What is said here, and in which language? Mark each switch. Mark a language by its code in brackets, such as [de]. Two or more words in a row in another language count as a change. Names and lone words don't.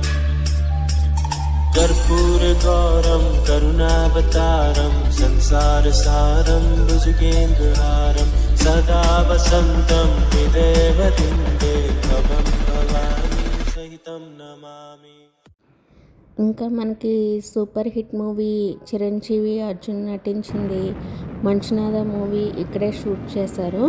[sa] कर्पूरगौरं करुणावतारं संसारसारं भुजगेन्द्रहारं. सदा वसन्तं हृदयवृन्दे भवं भवानी सहितं नमामि. [te] ఇంకా మనకి [en] super hit movie [te] చిరంజీవి అర్జున్ నటించింది మంచునాథ మూవీ ఇక్కడే షూట్ చేశారు.